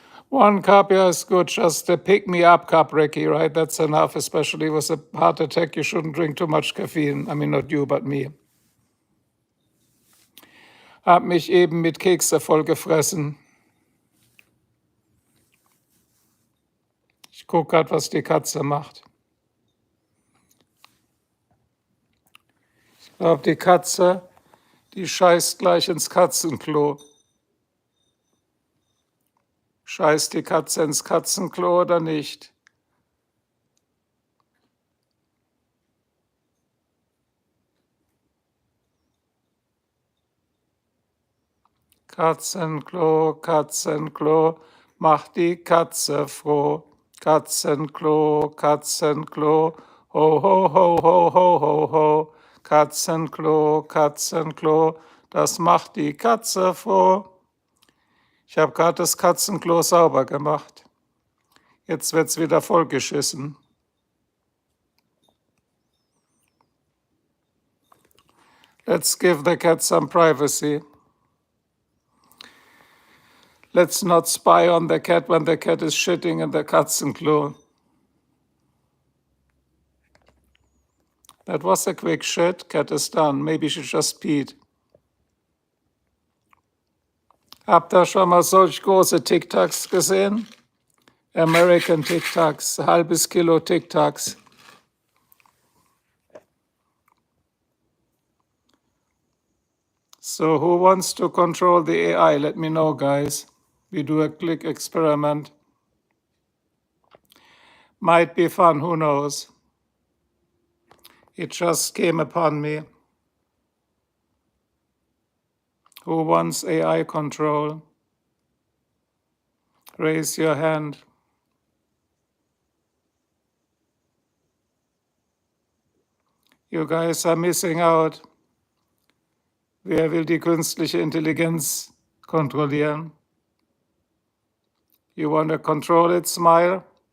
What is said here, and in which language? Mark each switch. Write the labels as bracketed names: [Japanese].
[English] One cup, yeah, is good. Just a pick-me-up cup, Ricky, right? That's enough, especially with a heart attack. You shouldn't drink too much caffeine. I mean, not you, but me. [German] Hab mich eben mit Kekse vollgefressen. Ich gucke gerade, was die Katze macht. Ich glaube, die Katze, die scheißt gleich ins Katzenklo. Scheißt die Katze ins Katzenklo oder nicht? Katzenklo, Katzenklo, macht die Katze froh. Katzenklo, Katzenklo, ho, ho, ho, ho, ho, ho, ho. Katzenklo, Katzenklo, das macht die Katze froh. Ich habe gerade das Katzenklo sauber gemacht. Jetzt wird's wieder vollgeschissen. [English] Let's give the cat some privacy. Let's not spy on the cat when the cat is shitting in the Katzenklo. That was a quick shit. Cat is done. Maybe she just peed. [German] Habt ihr schon mal solch große Tic-Tacs gesehen? American Tic-Tacs, halbes Kilo Tic-Tacs. [English] So who wants to control the AI? Let me know, guys. We do a click experiment. Might be fun, who knows? It just came upon me. Who wants AI control? Raise your hand. You guys are missing out. [German] Wer will die künstliche Intelligenz kontrollieren? [English] You want to control it, smile?